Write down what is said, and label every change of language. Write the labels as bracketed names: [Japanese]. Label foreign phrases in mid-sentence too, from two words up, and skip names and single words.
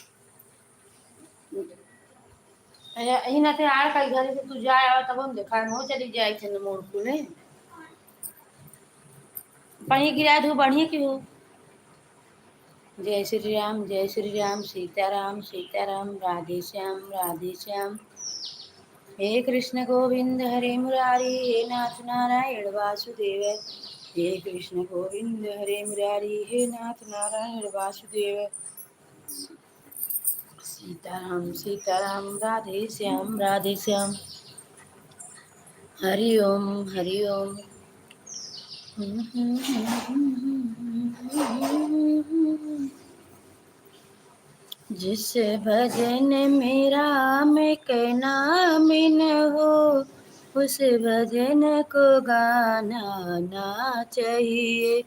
[Hindi] यही ना थे आर कई घर से तू जाए और तब हम देखा हो चली जाए थे मोड़ को ने पानी गिरा दू बढ़िया की हो। जय श्री राम, जय श्री राम, सीताराम सीताराम। राधे श्याम, राधे श्याम। हे कृष्ण गोविंद हरे मुरारी, हे नाथ नारायण वासुदेव। हे कृष्ण गोविंद हरे मुरारी, हे नाथ नारायण वासुदेव। सीताराम सीताराम, राधे श्याम, राधे श्याम। हरि ओम, हरि ओम। जिस भजन में राम के नाम न हो, उस भजन को गाना ना चाहिए।